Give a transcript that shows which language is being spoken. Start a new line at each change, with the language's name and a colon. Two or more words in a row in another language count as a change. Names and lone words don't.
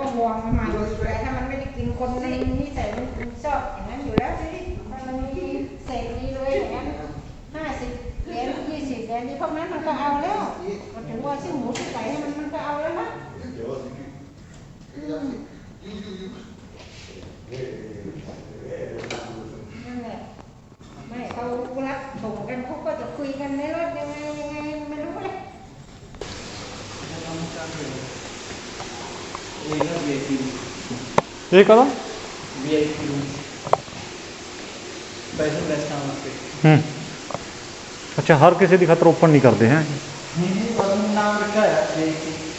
Thai: ห่วงมันอยู่แล้วถ้ามันไม่ได้กินคนในนิสัยมันชอบอย่างนั้นอยู่แล้วสิมันมีเศษดีเลยอย่างนั้น50 เหรียญ20 เหรียญนี่พวกนั้นมันก็เอาแล้วมันถึงว่าซื้อหมูซื้อไก่ให้มันก็เอาแล้วนะนั่นแหละไม่เขารับส่งกันเขาก็จะคุยกันในรถยังไงไม่รู้เลย
Punjabi: ਇਹ ਕਦੋਂ VIP ਪੈਸੇ ਵੈਸਟ ਆਉਣ ਤੇ ਅੱਛਾ ਹਰ ਕਿਸੇ ਦੀ ਖਾਤਰ ਓਪਨ ਨਹੀਂ ਕਰਦੇ ਹੈ ਨਹੀਂ ਬਸ ਨਾਮ ਰੱਖਿਆ ਹੈ VIP